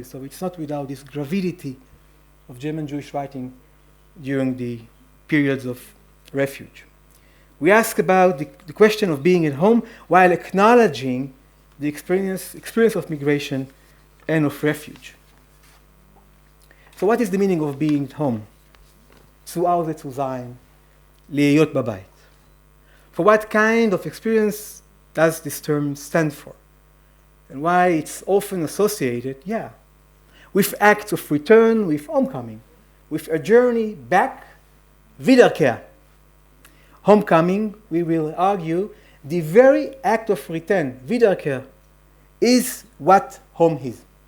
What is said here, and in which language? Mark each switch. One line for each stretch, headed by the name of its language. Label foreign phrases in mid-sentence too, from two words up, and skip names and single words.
English: So it's not without this gravidity of German Jewish writing during the periods of refuge. We ask about the question of being at home while acknowledging the experience of migration and of refuge. So what is the meaning of being at home?
German: Zu Hause zu sein,
Hebrew: להיות בבית.
English: For what kind of experience does this term stand for? And why it's often associated, with acts of return, with homecoming, with a journey back, Wiederkehr. Homecoming, we will argue, the very act of return, Wiederkehr, is what home is.